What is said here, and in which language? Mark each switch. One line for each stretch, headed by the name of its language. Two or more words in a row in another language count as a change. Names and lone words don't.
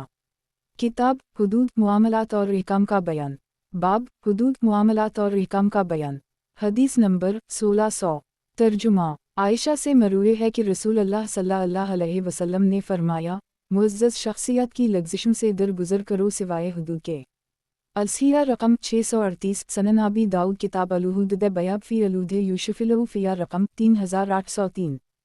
Urdu: کتاب حدود معاملات اور احکام کا بیان. باب حدود معاملات اور احکام کا بیان. حدیث نمبر 1600۔ ترجمہ. عائشہ سے مروی ہے کہ رسول اللہ
Arabic: صلی اللہ علیہ وسلم
Urdu: نے فرمایا، معزز شخصیت کی لغزشوں سے درگزر کرو سوائے حدود کے.
Arabic: السیرہ رقم 638 سنن ابی داؤد کتاب الوحود بیاب فی الودھ یوشف الوفیہ رقم 3803